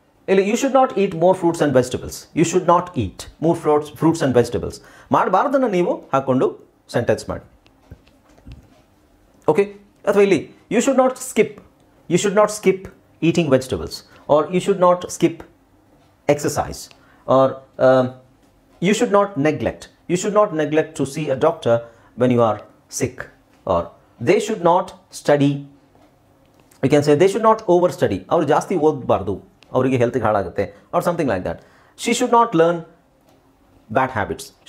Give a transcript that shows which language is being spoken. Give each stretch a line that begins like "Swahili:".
English: ಇಲ್ಲಿ you should not eat more fruits and vegetables. You should not eat more fruits and vegetables.
Kannada: ಮಾಡಬಾರ್ದನ್ನು ನೀವು ಹಾಕ್ಕೊಂಡು sentence ಮಾಡಿ. Okay, ಅಥವಾ ಇಲ್ಲಿ
English: You should not skip eating vegetables, or you should not skip exercise, or you should not neglect to see a doctor when you are sick, or they should not study. You can say they should not overstudy.
Kannada: ಅವರು ಜಾಸ್ತಿ ಓದಬಾರ್ದು, ಅವರಿಗೆ ಹೆಲ್ತ್ಗೆ ಹಾಳಾಗುತ್ತೆ,
English: or something like that. She should not learn bad habits.